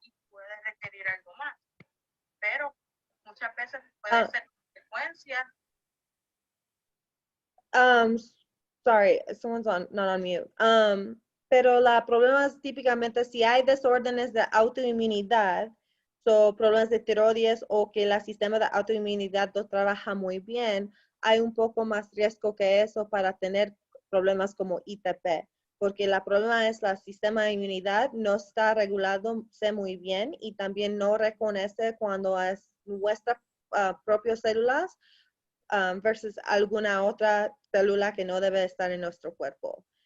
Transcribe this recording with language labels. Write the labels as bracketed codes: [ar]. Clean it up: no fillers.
[es] Puede requerir algo más, pero muchas veces puede ser consecuencia. [en] Sorry, someone's not on mute. [es] Pero la problema es típicamente si hay desórdenes de autoinmunidad, problemas de tiroides o que el sistema de autoinmunidad no trabaja muy bien, hay un poco más riesgo que eso para tener problemas como ITP, porque el problema es el sistema de inmunidad no está regulado muy bien y también no reconoce cuando es nuestras propias células versus alguna otra célula que no debe estar en nuestro cuerpo.